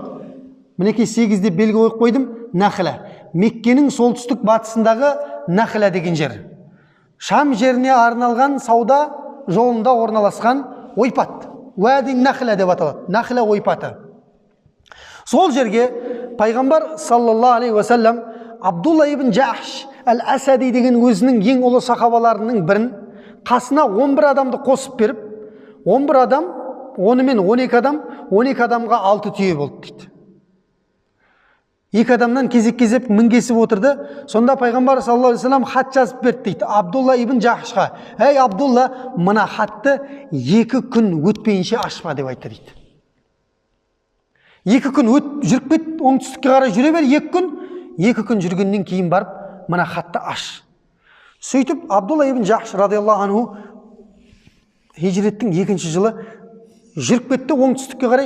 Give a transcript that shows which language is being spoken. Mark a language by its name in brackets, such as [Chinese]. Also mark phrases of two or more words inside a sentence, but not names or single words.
[Kazakh] Мінекей 8 деп белгі қойып қойдым. Нахла. Меккенің солтүстік батысындағы Нахла деген жер. Шам жеріне арналған сауда жолында орналасқан ойпат. Уади Нахла деп аталады. Нахла ойпаты. Сол жерге пайғамбар [Arabic] صلى الله عليه وسلم [Kazakh] Абдулла ибн Джахш әл-Асади деген өзінің ең ұлы сахабаларының бірін қасына 11 адамды қосып беріп, 11 адам, онымен 12 адам, 12 адамға 6 түйе болды дейді. 2 адамнан кезек-кезек мінгесіп отырды. Сонда пайғамбар [Arabic] صلى الله عليه وسلم [Kazakh] хат жазып берді дейді Абдулла ибн Джахшқа. Ей Абдулла, мына хатты 2 күн өтпейінше ашпа деп айтты дейді. 2 күн жүріп кет, оңтүстікке қарай жүре бер, 2 күн. 2 күн жүргеннен кейін барып, мына хатты аш. Сөйтіп, Абдулла ибн Джахш [Arabic] رضي الله عنه [Kazakh] хижреттің 2-ші жылы жүріп кетті оңтүстікке қарай.